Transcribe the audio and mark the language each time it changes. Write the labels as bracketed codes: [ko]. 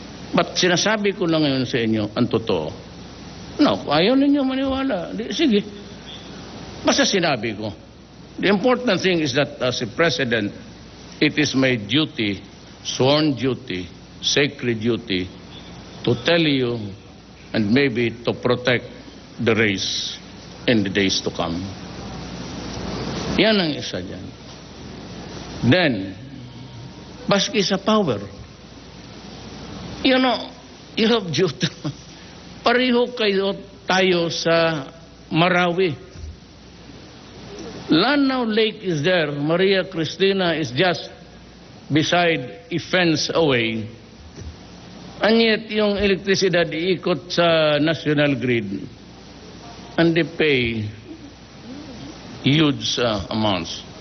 [tl] But sinasabi ko lang ngayon sa inyo, ang totoo. No, ayaw ninyo maniwala. Sige. Basta sinabi ko. [en] The important thing is that as a president, it is my duty sworn duty, sacred duty, to tell you and maybe to protect the race in the days to come. [tl] Yan ang isa dyan. [en] Then, baski sa power, you know, you have duty. [tl] Pareho kayo tayo sa Marawi. [en] Lanao Lake is there. Maria Cristina is just beside a fence away. [tl] And yet, yung elektrisidad iikot sa national grid. [en] And they pay huge amounts.